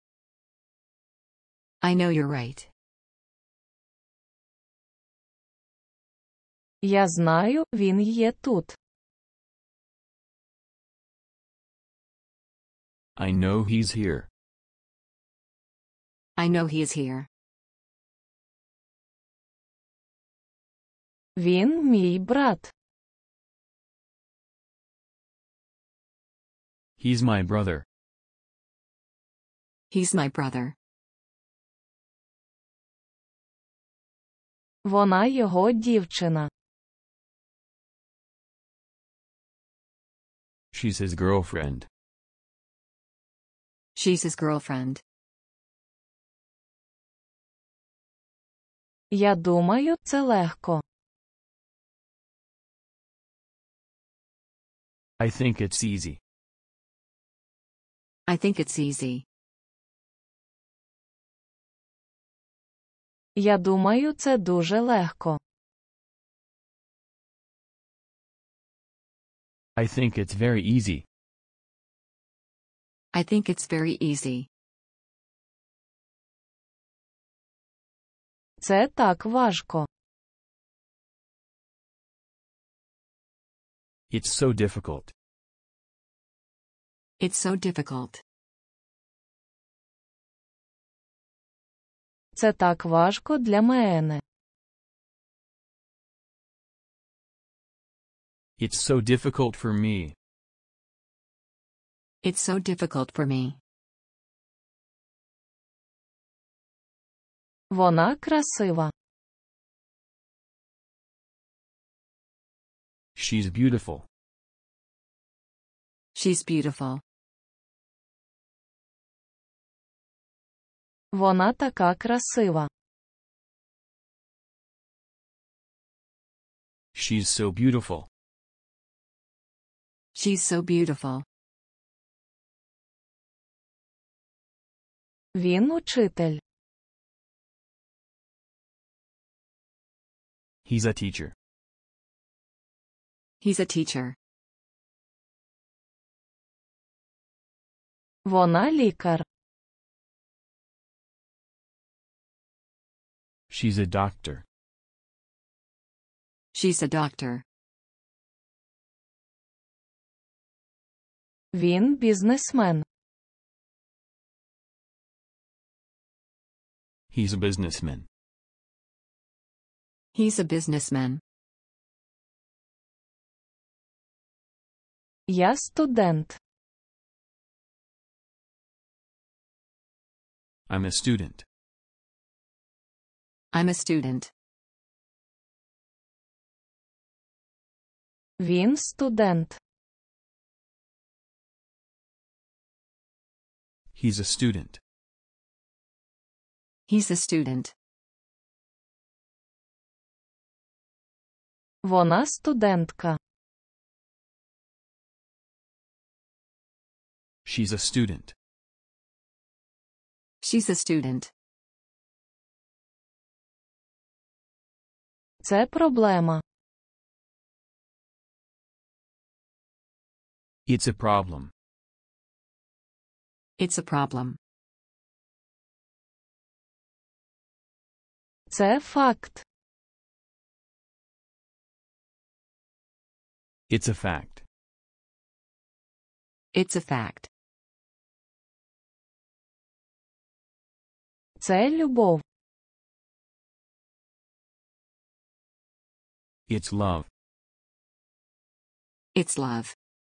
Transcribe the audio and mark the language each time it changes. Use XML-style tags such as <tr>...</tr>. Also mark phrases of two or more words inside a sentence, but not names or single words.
<en>I know you're right.</en> <uk>Я знаю, він є тут.</uk> <en>I know he's here. I know he is here.</en> <uk>Він мій брат.</uk> <en>He's my brother. He's my brother.</en> <uk>Вона його дівчина.</uk> <en>She's his girlfriend. She's his girlfriend.</en> <uk>Я думаю, це легко.</uk> <en>I think it's easy. I think it's easy.</en> <uk>Я думаю, це дуже легко.</uk> <en>I think it's very easy. I think it's very easy.</en> <uk>Це так важко.</uk> <en>It's so difficult. It's so difficult.</en> <uk>Це так важко для мене.</uk> <en>It's so difficult for me. It's so difficult for me.</en> <uk>Вона красива.</uk> <en>She's beautiful. She's beautiful.</en> <uk>Вона така красива.</uk> <en>She's so beautiful. She's so beautiful.</en> <uk>Він учитель.</uk> <en>He's a teacher. He's a teacher.</en> <uk>Вона лікар.</uk> <en>She's a doctor. She's a doctor.</en> <uk>Він бізнесмен.</uk> <en>He's a businessman. He's a businessman.</en> <uk>Я студент.</uk> <en>I'm a student. I'm a student.</en> <uk>Він студент.</uk> <en>He's a student. He's a student.</en> <uk>Вона студентка.</uk> <en>She's a student. She's a student.</en> <uk>Це проблема.</uk> <en>It's a problem. It's a problem.</en> <uk>Це факт.</uk> <en>It's a fact. It's a fact.</en> <uk>Це любов.</uk> <en>It's love. It's love.</en>